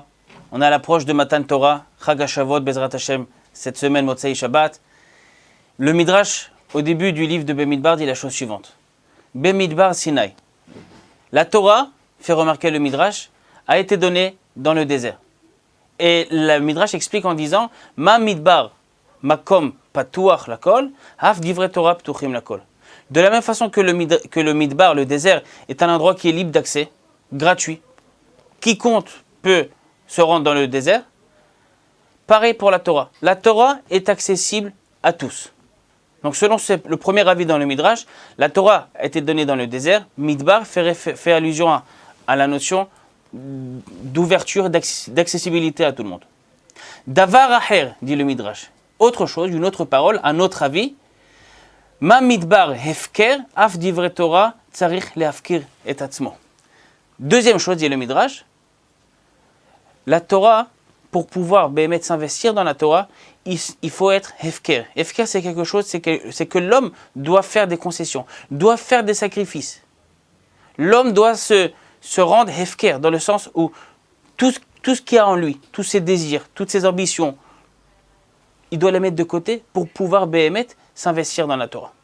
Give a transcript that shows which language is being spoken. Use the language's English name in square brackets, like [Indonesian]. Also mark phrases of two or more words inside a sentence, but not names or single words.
[French] On est à l'approche de [Hebrew] מתן תורה, חג השבועות, בעזרת השם, [French] cette semaine [Hebrew] מוצאי שבת. [French] Le Midrash, au début du livre de Bemidbar, dit la chose suivante. [Hebrew] במדבר סיני. [French] La Torah, fait remarquer le Midrash, a été donnée dans le désert. Et le Midrash explique en disant [Hebrew] מה מדבר מקום פתוח לכל אף דברי תורה פתוחים לכל. [French] De la même façon que le Midbar, le désert, est un endroit qui est libre d'accès, gratuit. Quiconque peut se rendre dans le désert. Pareil pour la Torah. La Torah est accessible à tous. Donc selon le premier avis dans le Midrash, la Torah a été donnée dans le désert. Midbar fait allusion à la notion d'ouverture, d'accessibilité à tout le monde. [Hebrew] דבר אחר, [French] dit le Midrash. Autre chose, une autre parole, un autre avis. [Hebrew] מה מדבר הפקר אף דברי תורה צריך להפקיר את עצמו. [French] Deuxième chose, dit le Midrash. La Torah, pour pouvoir s'investir dans la Torah, il faut être hefker. Hefker, c'est quelque chose, c'est que l'homme doit faire des concessions, doit faire des sacrifices. L'homme doit se rendre hefker, dans le sens où tout ce qu'il y a en lui, tous ses désirs, toutes ses ambitions, il doit les mettre de côté pour pouvoir s'investir dans la Torah.